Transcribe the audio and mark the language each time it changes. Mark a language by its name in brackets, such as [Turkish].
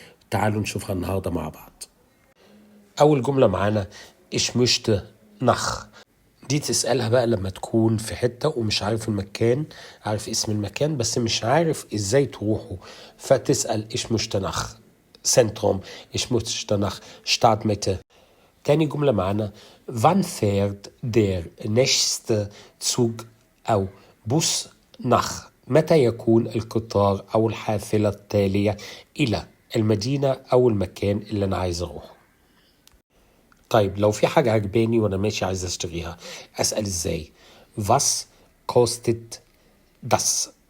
[Arabic] تعالوا نشوفها النهاردة مع بعض. أول جملة معانا [German] Ich möchte nach. [Arabic] دي تسألها بقى لما تكون في حتة ومش عارف المكان، عارف اسم المكان بس مش عارف ازاي تروحه، فتسأل [German] Ich möchte nach Zentrum, Ich möchte nach Stadtmitte. [Arabic] تاني جملة معانا [German] Wann fährt der nächste Zug [Arabic] أو [German] Bus nach. [Arabic] متى يكون القطار أو الحافلة التالية إلى المدينة أو المكان اللي أنا عايز أروحه. طيب لو في حاجة عجباني وأنا ماشي عايز أشتريها، أسأل إزاي؟ [German] Was kostet das?